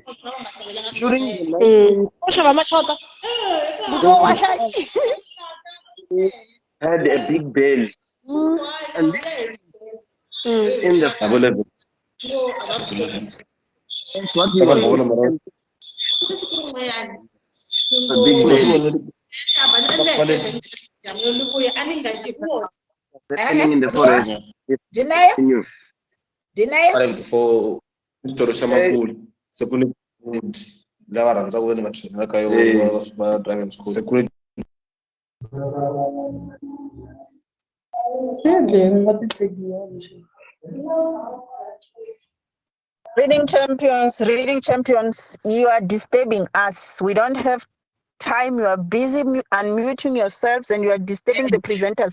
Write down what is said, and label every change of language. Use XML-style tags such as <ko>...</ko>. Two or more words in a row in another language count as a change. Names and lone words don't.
<en>During the 19th, had a big belly, and this in the that's what he was doing. A big belly. Happening in the forest. Deny for story</en> <ts>shamakulu security lava rhandza ku ni matraining ka yo va</ts> <en>driving school security Reading champions, you are disturbing us. We don't have time. You are busy unmuting yourselves and you are disturbing the presenters.</en>